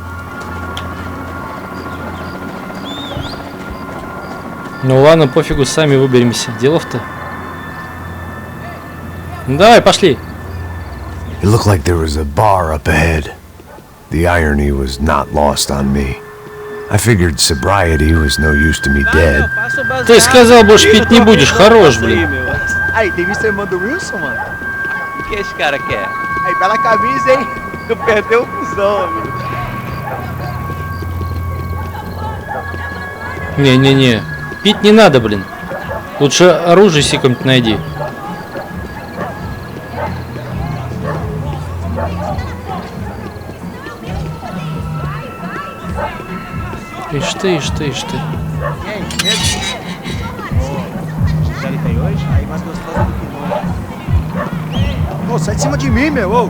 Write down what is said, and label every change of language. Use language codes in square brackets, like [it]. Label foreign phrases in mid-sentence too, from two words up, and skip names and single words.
[ru] Ну ладно, пофигу, сами выберемся. Делов-то. Ну давай, пошли. [en] It looked like there was a bar up ahead. The irony was not lost on me. I figured sobriety was no use to me dead. [ru] Ты сказал, больше пить не будешь, хорош, блин. [pt] Aí, tem visto a irmã do Wilson, mano? O que esse cara quer? Aí, bela camisa, hein? Tu perdeu o cuzão, amigo. [ru] Не-не-не. Пить не надо, блин. Лучше оружие себе какое-нибудь найди. Ишь ты, ишь ты, ишь ты. [pt] Ô, sai de cima de mim, meu. Ô.